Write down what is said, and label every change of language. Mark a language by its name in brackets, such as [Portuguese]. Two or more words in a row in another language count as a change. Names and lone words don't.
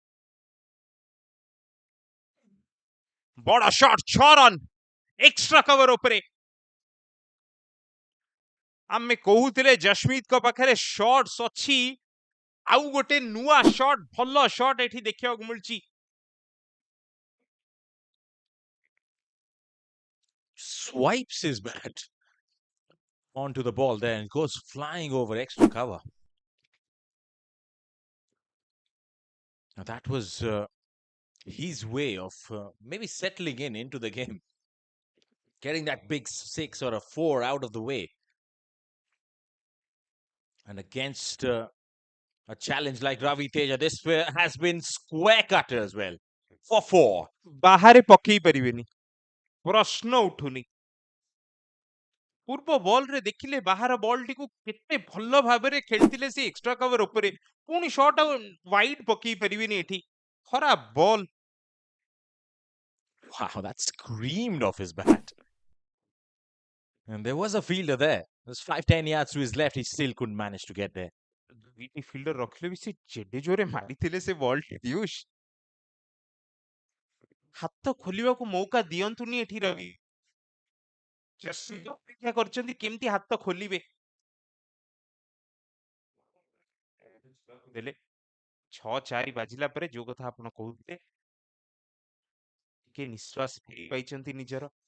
[Odia] ବଡ ଶଟ୍, 6 ରନ୍ [English] extra cover [Odia] ଉପରେ। ଆମେ କହୁଥିଲେ ଜସ୍ମିତଙ୍କ ପାଖରେ ଶଟ୍ସ ଅଛି, ଆଉ ଗୋଟେ ନୂଆ ଶଟ୍, ଭଲ ଶଟ୍ ଏଠି ଦେଖିବାକୁ ମିଳିଛି। [English] swipes his bat onto the ball there and goes flying over extra cover. Now that was his way of maybe settling into the game, getting that big 6 or a 4 out of the way. And against a challenge like Ravi Teja, this has been square cutter as well for 4. [Odia] ବାହାରେ ପକେଇ ପାରିବେନି, ପ୍ରଶ୍ନ ଉଠୁନି। ପୂର୍ବ ବଲରେ ଦେଖିଲେ ବାହାର ବଲଟିକୁ କେତେ ଭଲ ଭାବରେ ଖେଳିଥିଲେ ସେ [English] extra cover [Odia] ଉପରେ, ପୁଣି [English] shot wide [Odia] ପକେଇ ପାରିବେନି ଏଠି, ଖରାପ ବଲ। [English] Wow, that screamed off his bat. And there was a fielder there. There's 5-10 yards to his left. He still couldn't manage to get there. [Odia] ଦୁଇଟି ଫିଲ୍ଡର ରଖିଲେ ବି ସେ ଯେଡେ ଜୋରେ ମାରିଥିଲେ ସେ ବଲଟି, ପିୟୁଷ ହାତ ଖୋଲିବାକୁ ମୌକା ଦିଅନ୍ତୁନି ଏଠି ରବି। ଅପେକ୍ଷା କରିଛନ୍ତି କେମିତି ହାତ ଖୋଲିବେ, ଦେଲେ 6-4 ବାଜିଲା ପରେ ଯୋଉ କଥା ଆପଣ କହୁଥିଲେ, ଟିକେ ନିଶ୍ୱାସ ଫେରି ପାଇଛନ୍ତି ନିଜର।